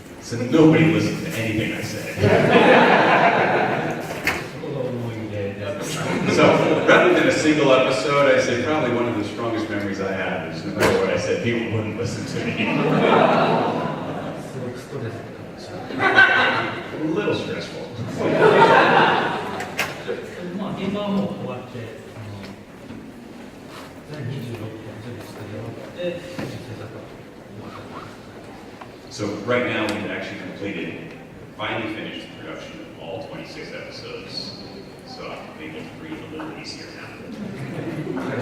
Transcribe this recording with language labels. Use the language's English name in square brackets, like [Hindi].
[English] So nobody listened to anything I said. [Japanese] そこが思い出で。 [English] So rather than a single episode, I say probably one of the strongest memories I have is no matter what I said, people wouldn't listen to me. [Japanese] すごくストレスかもしれない。 [English] A little stressful. [Japanese] まあ現場はもう終わって全26本全部作り終わって制作が終わった。 [English] So right now we've actually completed, finally finished the production of all 26 episodes. So I'm able to breathe a little easier now.